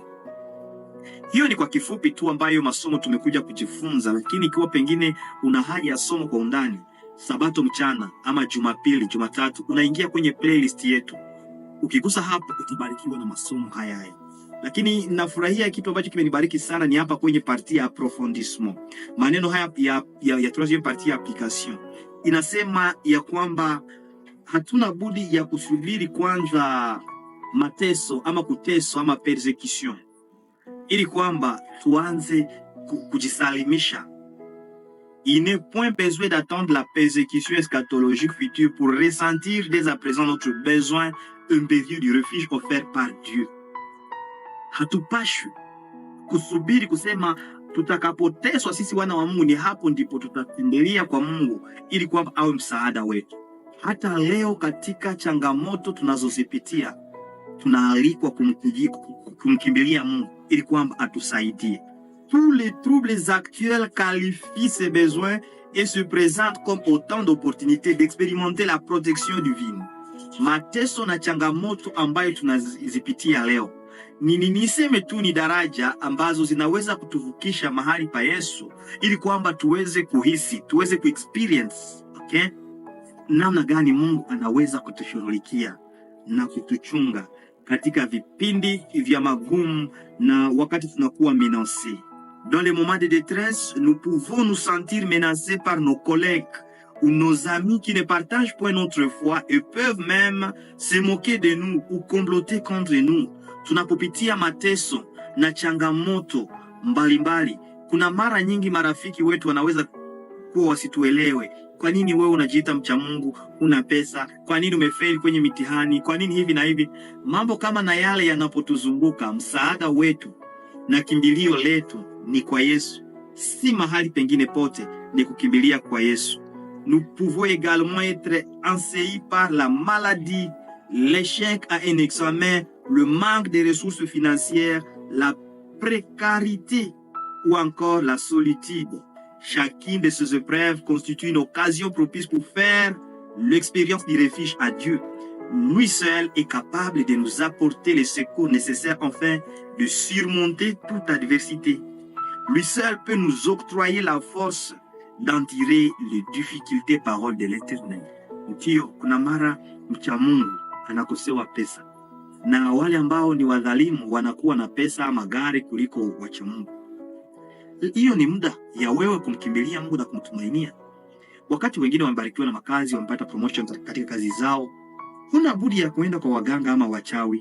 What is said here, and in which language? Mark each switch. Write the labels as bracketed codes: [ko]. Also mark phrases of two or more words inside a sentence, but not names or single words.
[sw] Hiyo ni kwa kifupi tu ambayo masomo tumekuja kujifunza, lakini ikiwa pengine una haja ya somo kwa undani, Sabato mchana ama Jumapili, Jumatatu, unaingia kwenye playlist yetu. Ukigusa hapo utabarikiwa na masomo haya. Lakini nafurahia kitu ambacho kimenibariki sana ni hapa kwenye parti ya approfondissement. Maneno haya ya [fr] troisième partie [sw] ya application inasema ya kwamba hatuna budi ya kusubiri kwanza mateso ama kuteso ama persecution, ili kwamba tuanze kujisalimisha [fr] Il n'est point besoin d'attendre la persécution eschatologique future pour ressentir dès à présent notre besoin impérieux du refuge offert par Dieu. [sw] Hatupashi kusubiri kusema tutakapoteswa sisi wana wa Mungu ni hapo ndipo tutakimbilia kwa Mungu ili kwamba awe msaada wetu. Hata leo katika changamoto tunazozipitia tunaalikwa kumkimbilia Mungu ili kwamba atusaidie. [fr] Tous les troubles actuels qualifient ces besoins et se présentent comme autant d'opportunités d'expérimenter la protection divine. [sw] Mateso na changamoto ambayo tunazipitia leo niseme tu ni daraja ambazo zinaweza kutuvukisha mahali pa Yesu ili kwamba tuweze kuhisi, tuweze kuexperience, okay? Namna gani Mungu anaweza kutushughulikia na kutuchunga katika vipindi vya magumu na wakati tunakuwa menacés. [fr] Dans les moments de détresse, nous pouvons nous sentir menacés par nos collègues ou nos amis qui ne partagent point notre foi et peuvent même se moquer de nous ou comploter contre nous. [sw] Tunapopitia mateso na changamoto mbalimbali, kuna mara nyingi marafiki wetu wanaweza kuwa wasituelewe. Kwa nini wewe unajiita mcha Mungu, una pesa? Kwa nini umefail kwenye mitihani? Kwa nini hivi na hivi? Mambo kama na yale yanapotuzunguka, msaada wetu na kimbilio letu ni kwa Yesu. Si mahali pengine pote, ni kukimbilia kwa Yesu. [fr] Nous pouvons également être assaillis par la maladie, l'échec à un examen, le manque de ressources financières, la précarité ou encore la solitude. Chacune de ces épreuves constitue une occasion propice pour faire l'expérience du refuge à Dieu. Lui seul est capable de nous apporter les secours nécessaires afin de surmonter toute adversité. Lui seul peut nous octroyer la force d'en tirer les difficultés, paroles de l'Éternel. [sw] Ndio, kuna mara mcha Mungu anakosewa pesa, na wale ambao ni wadhalimu wanakuwa na pesa, magari kuliko wacha Mungu. Hiyo ni muda ya wewe kumkimbilia Mungu na kumtumainia. Wakati wengine wamebarikiwa na makazi, wamepata promotion katika kazi zao, huna budi ya kuenda kwa waganga ama wachawi.